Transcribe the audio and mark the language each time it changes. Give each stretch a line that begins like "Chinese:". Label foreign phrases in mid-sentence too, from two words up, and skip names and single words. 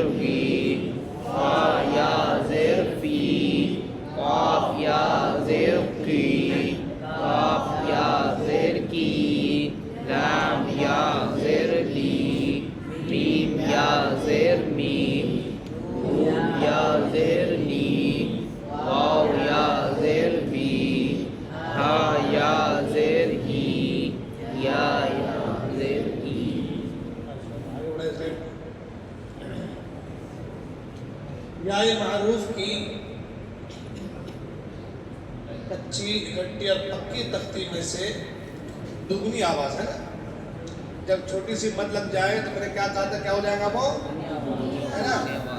Urdu: غی فا یا زیر فی قاف یا زیر قی قاف یا زیر کی لام یا زیر لی میم یا زیر میم نون یا زیر نی واو یا زیر بی ہا یا زیر ای یا زیر ای آگے بڑھے پھر یائے معروف کی کچی گھٹی اور پکی تختی میں سے دگنی آواز ہے نا. جب چھوٹی سی مد لگ جائے تو میں نے کیا کہا تھا کیا ہو جائے گا وہ ہے نا.